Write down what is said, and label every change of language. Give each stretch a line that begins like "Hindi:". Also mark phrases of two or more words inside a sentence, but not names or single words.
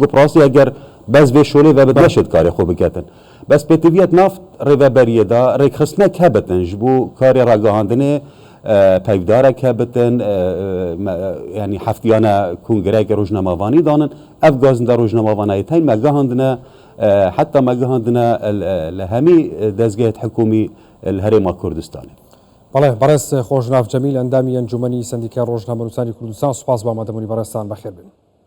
Kurdish: rastî eger bez vê şolê ve bit neşit karê xwe biketin bes pêtiviyet nav rêveberiyê da rêkxistinek hebitin ji bo karê ragihandinê peyvdarek hebitin yani heftiyana kongereke rojnemavanî danin ev gazinde rojnemavanayê teng me gehandine heta me gehandine li hemî dezgehê hikûmî li Herêma Kurdistanê.
Central Kurdish: بەڵێ بەڕێز خۆشناو جەمیل ئەندامی ئەنجومەنی سندیکای ڕۆژنامەنووسانی کوردستان سوپاس بۆ ئامادەبوونی بەڕێستان بەخێر بن.